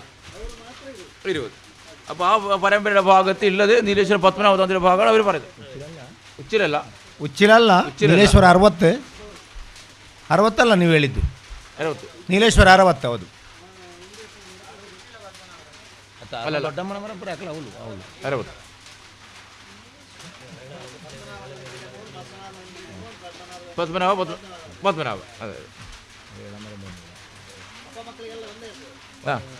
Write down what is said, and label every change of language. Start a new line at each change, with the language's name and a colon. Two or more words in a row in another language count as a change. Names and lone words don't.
Malayalam: ഇരുപത്. അപ്പോൾ ആ പരമ്പരയുടെ ഭാഗത്ത് ഉള്ളത് നീലേശ്വര പത്മനാഭ തന്ത്രിയുടെ ഭാഗമാണ് അവർ പറയുന്നത്.
Kannada: ಉಚ್ಚಿಲಲ್ಲ ನೀಲೇಶ್ವರ 60 ನೀವು ಹೇಳಿದ್ದು 60. ನೀಲೇಶ್ವರ 60. ಹೌದು. ಅಲ್ಲ, ದೊಡ್ಡಮ್ಮನ ಪರಂಪರೆ ಹಾಕಲ್ಲ. ಹೌದು ಹೌದು 60.
Malayalam: പത്മനാഭ അതെ. ആ